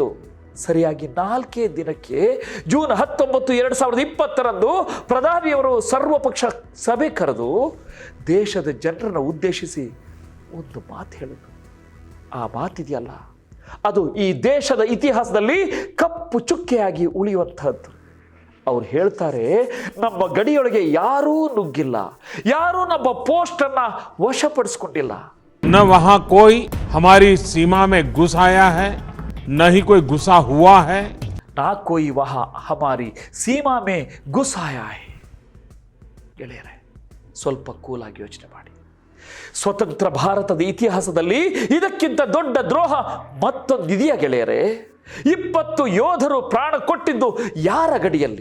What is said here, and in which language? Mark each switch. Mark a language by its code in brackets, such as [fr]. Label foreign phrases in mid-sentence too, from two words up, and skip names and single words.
[kn] ಸರಿಯಾಗಿ 4 ದಿನಕ್ಕೆ ಜೂನ್ 19, 2020ರಂದು ಪ್ರಧಾನಿಯವರು ಸರ್ವಪಕ್ಷ ಸಭೆ ಕರೆದು ದೇಶದ ಜನರನ್ನು ಉದ್ದೇಶಿಸಿ ಒಂದು ಮಾತು ಹೇಳಿದ್ರು. ಆ ಮಾತಿದೆಯಲ್ಲ, ಅದು ಈ ದೇಶದ ಇತಿಹಾಸದಲ್ಲಿ ಕಪ್ಪು ಚುಕ್ಕೆಯಾಗಿ ಉಳಿಯುವಂತಹದ್ದು. ಅವ್ರು ಹೇಳ್ತಾರೆ, ನಮ್ಮ ಗಡಿಯೊಳಗೆ ಯಾರೂ ನುಗ್ಗಿಲ್ಲ, ಯಾರೂ ನಮ್ಮ ಪೋಸ್ಟ್ ಅನ್ನ ವಶಪಡಿಸಿಕೊಂಡಿಲ್ಲ. [hi] न वहां कोई हमारी सीमा में घुस आया है, न ही कोई घुसा हुआ है. न कोई वह हमारी सीमा में घुस आया है. [kn] ಗೆಳೆಯರೆ, ಸ್ವಲ್ಪ ಕೂಲಾಗಿ ಯೋಚನೆ ಮಾಡಿ. ಸ್ವತಂತ್ರ ಭಾರತದ ಇತಿಹಾಸದಲ್ಲಿ ಇದಕ್ಕಿಂತ ದೊಡ್ಡ ದ್ರೋಹ ಮತ್ತೊಂದಿದೆಯಾ ಗೆಳೆಯರೆ? 20 ಯೋಧರು ಪ್ರಾಣ ಕೊಟ್ಟಿದ್ದು ಯಾರ ಗಡಿಯಲ್ಲಿ?